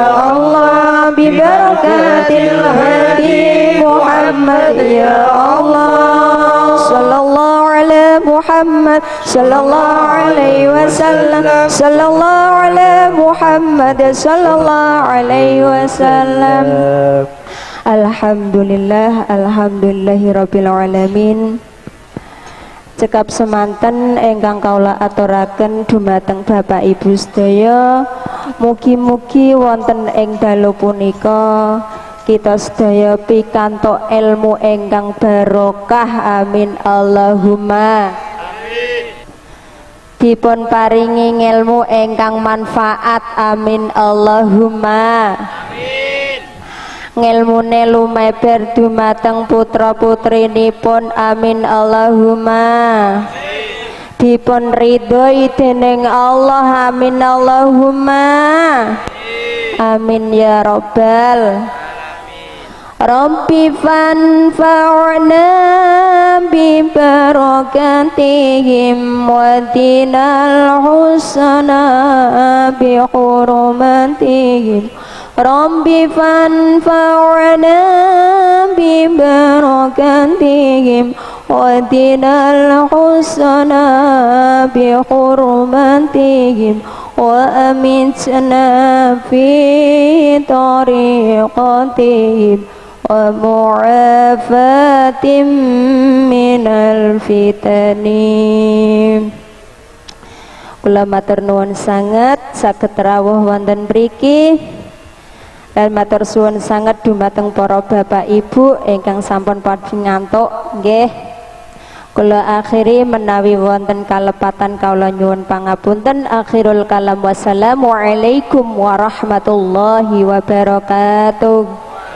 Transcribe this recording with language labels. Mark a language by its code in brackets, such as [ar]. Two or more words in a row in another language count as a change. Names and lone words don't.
[ar] الله ببركات الهادي محمد يا الله صلى الله على محمد صلى الله عليه وسلم صلى الله على محمد صلى الله عليه وسلم الحمد لله، الحمد لله رب العالمين. [jv] Cekap semanten ingkang kaula aturaken dumateng Bapak Ibu sedaya, mugi-mugi wonten ing dalu punika kita sedaya pikantuk ilmu ingkang barokah, [ar] آمين اللهم. [jv] Dipun paringi ilmu ingkang manfaat, [ar] آمين اللهم. [jv] Ngilmune lumeber dumateng putra-putrinipun, [ar] آمين اللهم. [jv] Dipun ridhoi dening Allah, [ar] آمين اللهم. آمين يا رب رب فانفعنا ببركاتهم واهدنا الحسنى بحرمتهم. رب فانفعنا ببركاتهم واهدنا الحسنى بحرمتهم وأمتنا في طريقتهم ومعافاة من الفتن. [jv] Kula matur nuwun sanget saged rawuh wonten mriki. Dan matur suwun sanget dumateng para bapak ibu ingkang sampun padhi ngantuk nggih. Kula akhiri menawi wonten kalepatan kaula nyuwun pangapunten. [ar] آخر الكلام والسلام عليكم ورحمة الله وبركاته.